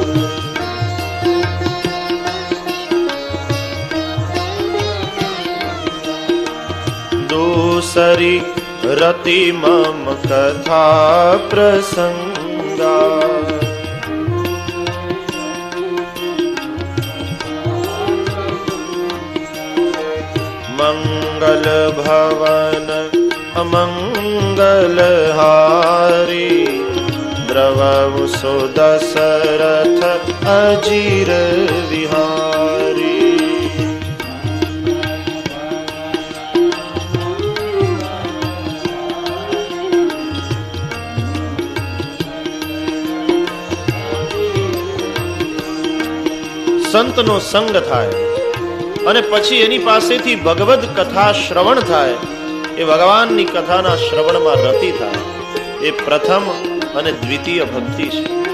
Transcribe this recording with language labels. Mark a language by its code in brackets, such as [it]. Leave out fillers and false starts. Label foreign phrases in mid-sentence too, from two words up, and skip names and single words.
[awa] दूसरी रति मम कथा प्रसंगा. मंगल भवन अमंगल हारी द्रवहु सो दशरथ अजीर विहारी। [gu] સંતનો સંગ થાય અને પછી એની પાસેથી ભગવદ કથા શ્રવણ થાય, એ ભગવાનની કથાના શ્રવણમાં રતિ થાય, એ પ્રથમ અને દ્વિતીય ભક્તિ છે.